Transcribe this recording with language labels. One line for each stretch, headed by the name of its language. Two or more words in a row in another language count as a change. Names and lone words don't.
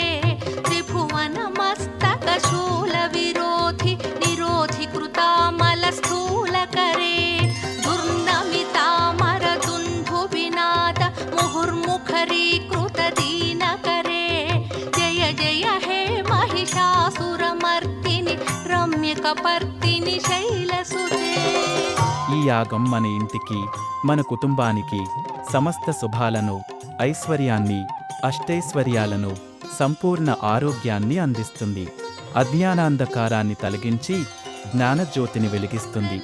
Sanskrit: त्रिभुवनमस्तक शूलविरोधि निरोधि कृतामलस्थूलकरे दुर्नमितामर दुन्दुभिनाद मुहुर्मुखरीकृत दीनकरे जय जय हे महिषासुरमर्दिनि रम्यकपर्दिनि शैलसुते
Telugu: ఈ యాగం మన ఇంటికి, మన కుటుంబానికి సమస్త శుభాలను, ఐశ్వర్యాన్ని, అష్టైశ్వర్యాలను, సంపూర్ణ ఆరోగ్యాన్ని అందిస్తుంది. అజ్ఞానాంధకారాన్ని తొలగించి జ్ఞానజ్యోతిని వెలిగిస్తుంది.